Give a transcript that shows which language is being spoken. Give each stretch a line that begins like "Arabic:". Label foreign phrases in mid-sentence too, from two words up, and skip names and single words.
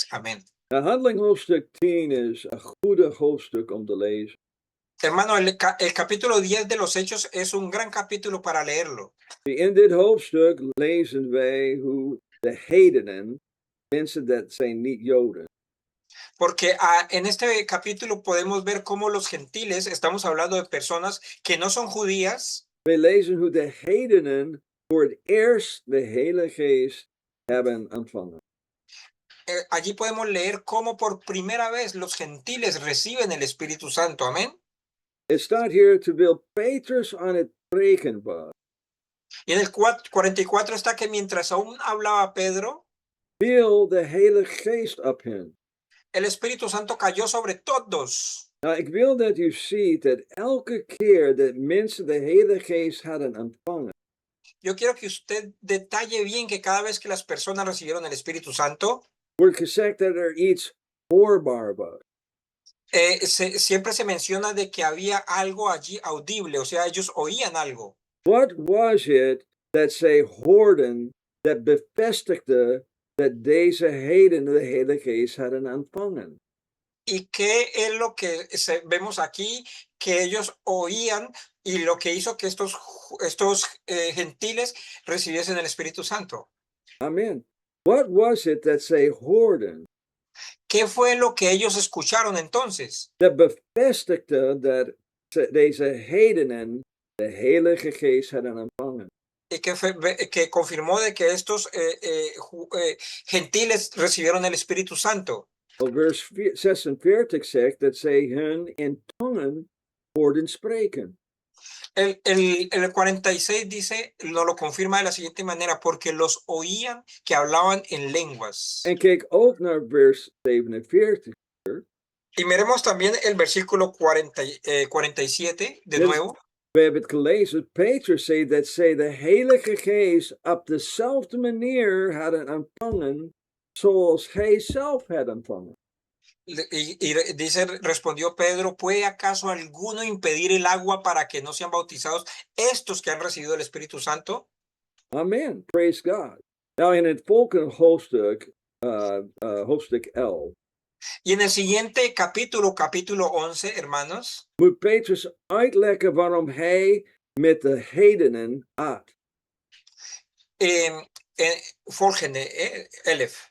Spanish: Amén.
Dutch: Nou, Handeling hoofdstuk 10 is een goede hoofdstuk om te lezen.
Spanish: Hermano, el capítulo 10 de los Hechos es un gran capítulo para leerlo.
Dutch: In dit hoofdstuk lezen wij hoe de heidenen, mensen dat zijn niet Joden,
Spanish: Porque en este capítulo podemos ver cómo los gentiles, estamos hablando de personas que no son judías.
Dutch: wij lezen hoe de heidenen voor het eerst de Heilige Geest hebben ontvangen.
Spanish: Allí podemos leer cómo por primera vez los gentiles reciben el Espíritu Santo. Amén.
Dutch: Het staat hier terwijl Petrus aan het preken was.
Spanish: Y en el 44 está que mientras aún hablaba Pedro,
Dutch: viel de Heilige Geest op hen.
Spanish: el Espíritu Santo cayó sobre todos.
Dutch: Nou, ik wil dat u ziet dat elke keer dat mensen de Heilige Geest hadden ontvangen,
Spanish: Yo quiero que usted detalle bien que cada vez que las personas recibieron el Espíritu Santo,
Dutch: wordt gezegd dat er iets hoorbaar was.
Spanish: siempre se menciona de que había algo allí audible, o sea, ellos oían algo.
Dutch: Wat was het dat zij hoorden dat bevestigde dat deze heden de Heilige Geest hadden ontvangen?
Spanish: ¿Y qué es lo que vemos aquí? Que ellos oían y lo que hizo que estos gentiles recibiesen el Espíritu Santo.
English: Amen. What was it that
Dutch: zij hoorden?
Spanish: ¿Qué fue lo que ellos escucharon entonces?
Dutch: Dat bevestigde dat deze hedenen de Heilige Geest hadden ontvangen.
Spanish: Y que confirmó de que estos gentiles recibieron el Espíritu Santo.
Dutch: Vers 46 zegt dat zij hun in tongen hoorden spreken.
Spanish: El 46 dice, nos lo confirma de la siguiente manera, porque los oían que hablaban en lenguas.
Dutch: En kijk ook naar vers 47.
Spanish: Y miremos también el versículo 47 de
Dutch: Dus
Spanish: nuevo.
Dutch: we hebben het gelezen. Petrus zei dat zij de Heilige Geest op dezelfde manier hadden ontvangen zoals hij zelf had ontvangen.
Spanish: Y dice, respondió Pedro, ¿puede acaso alguno impedir el agua para que no sean bautizados estos que han recibido el Espíritu Santo?
English: Amen. Praise God.
Dutch: Nou, in het volgende hoofdstuk, hoofdstuk 11,
Spanish: Y en el siguiente capítulo, capítulo 11, hermanos,
Dutch: moet Petrus uitleggen waarom hij met de heidenen at. volgende, Elef.